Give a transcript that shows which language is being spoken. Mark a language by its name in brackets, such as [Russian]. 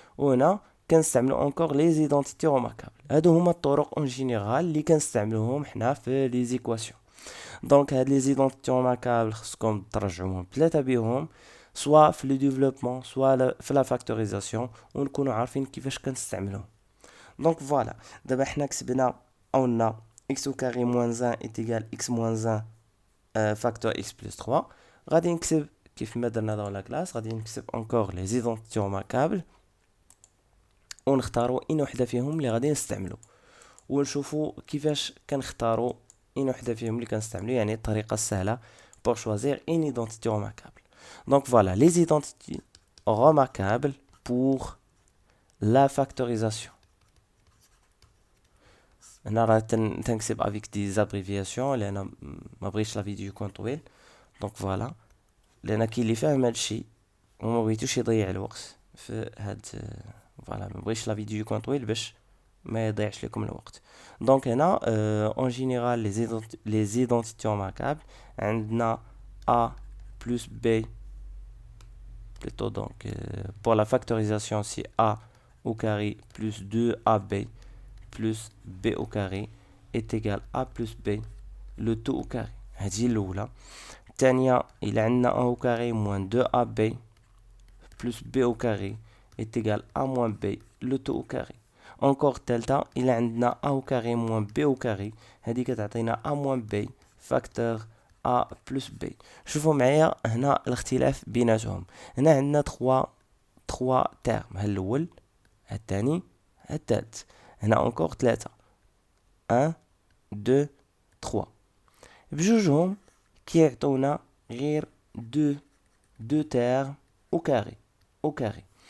[Arabic] وهنا كنستعملو انكور لي زيدونتيتي روماركابل. هادو هما الطرق اون جينيرال اللي كنستعملوهم حنا في لي زيكواسيون. دونك هاد لي زيدونتيتي روماركابل خصكم ترجعوهم ثلاثه بيهم، سوا في لو ديفلوبمون سوا في لا فاكتوريزاسيون، ونكونوا عارفين كيفاش كنستعملوهم. [French] دونك فوالا [Arabic] دابا حنا كتبنا قلنا [French] x au carré moins 1 est égal x moins 1 facteur x plus 3. [Arabic] غادي نكتب كيف ما درنا [French] dans la classe، [Arabic] غادي نكتب [French] encore les identités remarquables [Arabic] ونختاروا اين وحده فيهم اللي غادي نستعملو، ونشوفوا كيفاش كنختاروا اين وحده فيهم اللي كنستعملو، يعني الطريقه السهله [French] pour choisir une identité remarquable. Donc voilà les identités remarquables pour la factorisation. [Arabic] هنا راه تنكتب افيك دي زابريفياسيون لان ما بغيتش لا فيديو يكون طويل. دونك فوالا لان كاين اللي فاهم هادشي وما بغيتوش يضيع الوقت في هاد، فوالا ما بغيتش لا فيديو يكون طويل باش ما يضيعش لكم الوقت. دونك هنا اون جينيرال لي زيدونتيتي ماركابل عندنا [French] a plus b plutôt. Donc pour la factorisation c'est a au carré plus 2ab plus b au carré est égal à plus b le tout au carré. [Arabic] هذه الأولى. الثانية إلا عندنا [French] a au carré moins 2ab plus b au carré est égal à moins b le tout au carré. encore [Arabic] الثالثة إلا عندنا [French] a au carré moins b au carré، [Arabic] هذه كتعطينا [French] a moins b facteur a plus b. [Arabic] شوفوا معايا هنا الاختلاف بيناتهم. هنا عندنا 3 تيرم، ها الأول ها الثاني ها الثالث. هنا encore 3 1 2 3 بجوجهم كيعطونا غير دو تيرم او كاري او كاري.